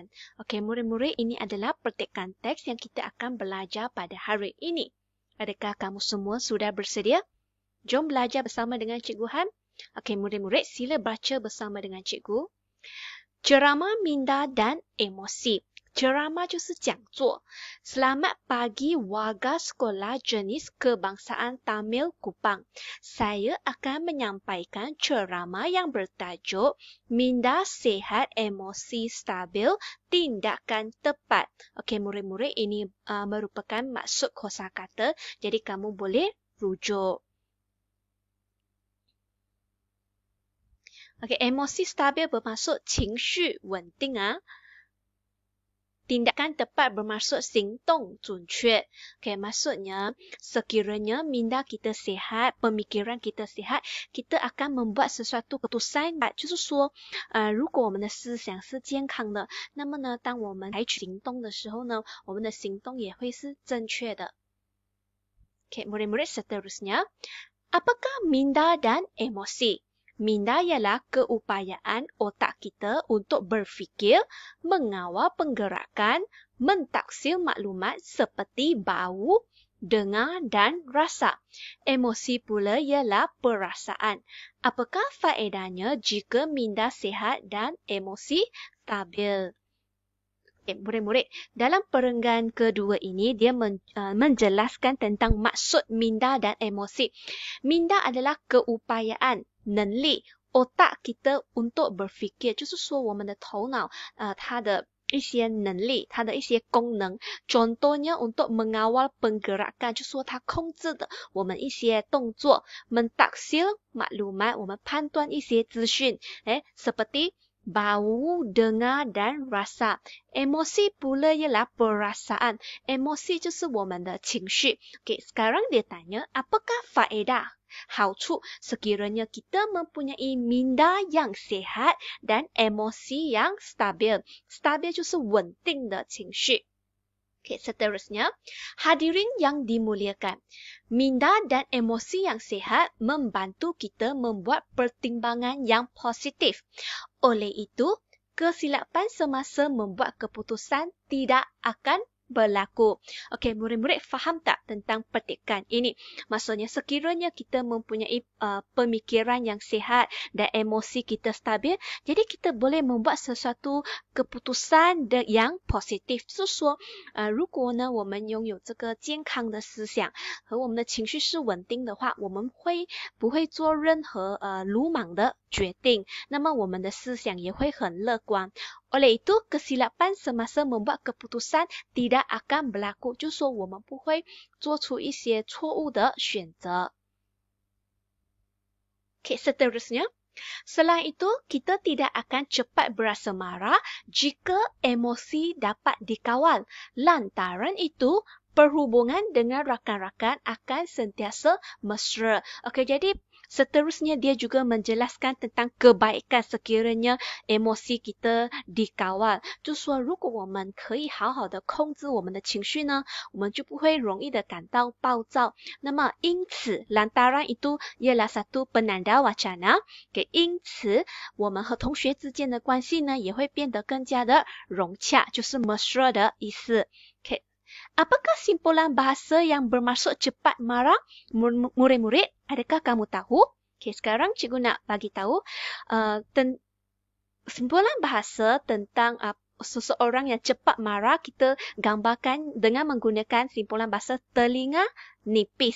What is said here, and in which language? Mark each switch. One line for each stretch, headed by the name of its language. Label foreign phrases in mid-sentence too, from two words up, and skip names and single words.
Malay: Okey, murid-murid, ini adalah petikan teks yang kita akan belajar pada hari ini. Adakah kamu semua sudah bersedia? Jom belajar bersama dengan Cikgu Han. Okey, murid-murid, sila baca bersama dengan Cikgu. Ceramah, minda dan emosi.
Chinese: Ceramah 就是讲座.
Malay: Selamat pagi warga sekolah jenis kebangsaan Tamil Kupang. Saya akan menyampaikan ceramah yang bertajuk minda sehat, emosi stabil, tindakan tepat. Okey, murid-murid, ini merupakan maksud kosakata. Jadi kamu boleh rujuk. Okey, emosi stabil bermaksud
Chinese: 情绪稳定啊。
Malay: Tindakan tepat bermaksud
Chinese: 行动准确.
Malay: Okey, maksudnya sekiranya minda kita sihat, pemikiran kita sihat, kita akan membuat sesuatu keputusan.
Chinese: 就是说，如果我们的思想是健康的，那么呢，当我们采取行动的时候呢，我们的行动也会是正确的。
Malay: Okey, murid-murid seterusnya, apakah minda dan emosi? Minda ialah keupayaan otak kita untuk berfikir, mengawal penggerakan, mentaksir maklumat seperti bau, dengar dan rasa. Emosi pula ialah perasaan. Apakah faedahnya jika minda sihat dan emosi stabil? Murid-murid, dalam perenggan kedua ini dia menjelaskan tentang maksud minda dan emosi. Minda adalah keupayaan,
Chinese: 能力,
Malay: otak kita untuk berfikir.
Chinese: 就是说我们的头脑它的一些能力，它的一些功能。
Malay: Contohnya untuk mengawal penggerakan,
Chinese: 就是说它控制的我们一些动作。
Malay: Mentaksir maklumat,
Chinese: 我们判断一些资讯。
Malay: seperti bau, dengar dan rasa. Emosi pula ialah perasaan. Emosi
Chinese: 就是我们的情绪。
Malay: Okay, sekarang dia tanya, apakah faedah, 好处 sekiranya kita mempunyai minda yang sehat dan emosi yang stabil. Stabil
Chinese: 就是稳定的情绪。
Malay: Okay, seterusnya, hadirin yang dimuliakan. Minda dan emosi yang sehat membantu kita membuat pertimbangan yang positif. Oleh itu, kesilapan semasa membuat keputusan tidak akan berlaku. Okey, murid-murid faham tak tentang petikan ini? Maksudnya sekiranya kita mempunyai pemikiran yang sihat dan emosi kita stabil, jadi kita boleh membuat sesuatu keputusan yang positif.
Chinese: 就是说，如果呢我们拥有这个健康的思想和我们的情绪是稳定的话，我们不会做任何鲁莽的决定，那么我们的思想也会很乐观。
Malay: Oleh itu, kesilapan semasa membuat keputusan tidak akan berlaku.
Chinese: 就是说我们不会做出一些错误的选择。
Malay: Okay, seterusnya. Selain itu, kita tidak akan cepat berasa marah jika emosi dapat dikawal. Lantaran itu, perhubungan dengan rakan-rakan akan sentiasa mesra. Okey, jadi seterusnya dia juga menjelaskan tentang kebaikan sekiranya emosi kita dikawal.
Chinese: 就是说，如果我们可以好好的控制我们的情绪呢，我们就不会容易的感到暴躁。那么因此
Malay: lantaran itu ialah satu penanda wacana.
Chinese: 因此我们和同学之间的关系呢也会变得更加的融洽，就是 mesra 的意思。
Malay: Apakah simpulan bahasa yang bermaksud cepat marah? Murid-murid, adakah kamu tahu? Okay, sekarang cikgu nak bagi tahu simpulan bahasa tentang seseorang yang cepat marah. Kita gambarkan dengan menggunakan simpulan bahasa telinga nipis.